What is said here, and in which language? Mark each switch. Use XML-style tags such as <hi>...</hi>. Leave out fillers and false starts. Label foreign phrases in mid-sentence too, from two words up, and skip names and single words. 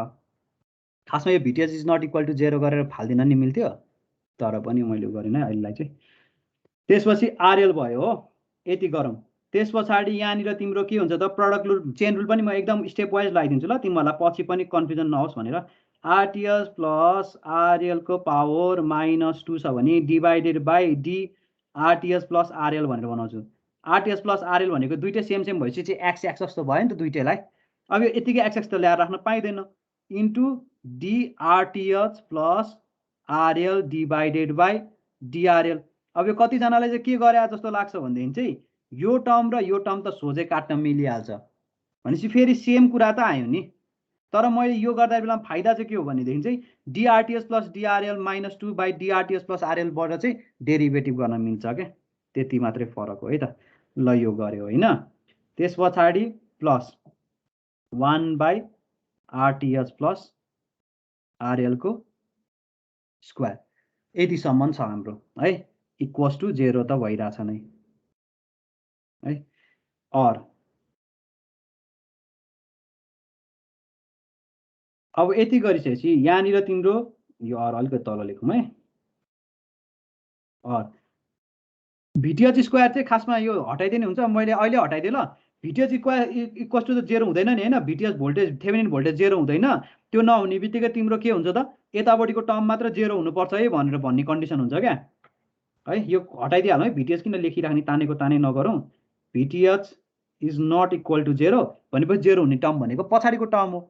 <ne>खासमा यो VTH</ne> <en>is not equal to</en> <ne>0 गरेर फाल्दिन नि मिल्थ्यो, तर पनि मैले गरिनँ अहिलेलाई चाहिँ। त्यसपछि RL भयो हो, यति गरौँ। त्यस पछाडि यहाँनिर तिम्रो के हुन्छ त,</ne> <en>product rule chain rule</en> <ne>पनि म एकदम</ne> <en>step wise</en> <ne>लगाइदिन्छु ल, तिमीहरूलाई पछि पनि कन्फ्युजन नहोस् भनेर। RTH प्लस RL को पावर -2 छ भने</ne> <en>divided by</en> <ne>RTH प्लस RL भनेर बनाउँछु। RTH प्लस RL भनेको दुइटै सेम भएपछि एक्स जस्तो भयो नि त दुइटैलाई। अब यो यतिकै एक्स त ल्याएर राख्न पाइँदैन।</ne> <en>into DRTH plus RL divided by DRL.</en> <ne>अब यो कतिजनालाई चाहिँ के गरे जस्तो लाग्छ भनेदेखि चाहिँ यो टर्म र यो टर्म त सोझै काट्न मिलिहाल्छ भनेपछि फेरि सेम कुरा त आयो नि। तर मैले यो गर्दा बेला फाइदा चाहिँ के हो भनेदेखि चाहिँ DRTH प्लस DRL -2 बाई DRTH प्लस RL बाट चाहिँ डेरिभेटिभ गर्न मिल्छ क्या, त्यति मात्रै फरक हो है त। ल यो गऱ्यो होइन। त्यस पछाडि प्लस 1/RTH प्लस RL को स्क्वायर, यतिसम्म छ हाम्रो है,</ne> <en>equals to</en> <ne>0 त भइरहेछ नै है। और अब यति गरिसकेपछि यहाँनिर तिम्रो यो और अलिकति तल लेखौँ है। और VTH स्क्वायर चाहिँ खासमा यो हटाइदिने हुन्छ, मैले अहिले हटाइदिएँ ल। VTH</ne> <en>square equals to</en> <ne>त 0 हुँदैन नि होइन, VTH</ne> <en>voltage Thevenin voltage</en> <ne>0 हुँदैन। त्यो नहुने बित्तिकै तिम्रो के हुन्छ त, यतापट्टिको टर्म मात्र 0 हुनुपर्छ है भनेर भन्ने कन्डिसन हुन्छ क्या है। यो हटाइदिइहालौँ है, VTH किन लेखिराख्ने, तानेको तानै नगरौँ। VTH</ne> <en>is not equal to</en> <ne>0 भनेपछि 0 हुने टर्म भनेको पछाडिको टर्म हो।</ne>